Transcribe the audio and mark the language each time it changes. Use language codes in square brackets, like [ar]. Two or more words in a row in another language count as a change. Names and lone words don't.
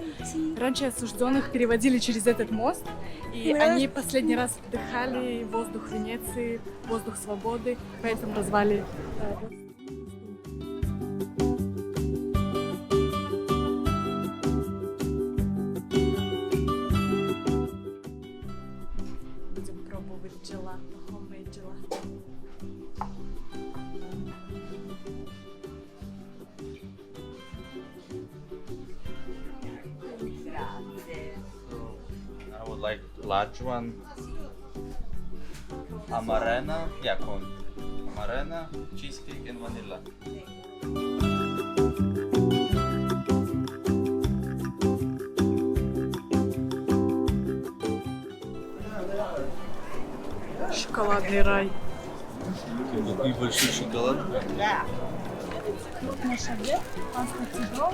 [ru] Раньше осужденных переводили через этот мост, и они последний раз вдыхали воздух Венеции, воздух свободы, поэтому назвали Будем пробовать джелато, homemade джелато. [en] I would like large one. [it] Amarena, yeah, con amarena, [en] cheesecake and vanilla. [ru] Шоколадный рай. Какой большой шоколад. Вот наш обед, паста тидо.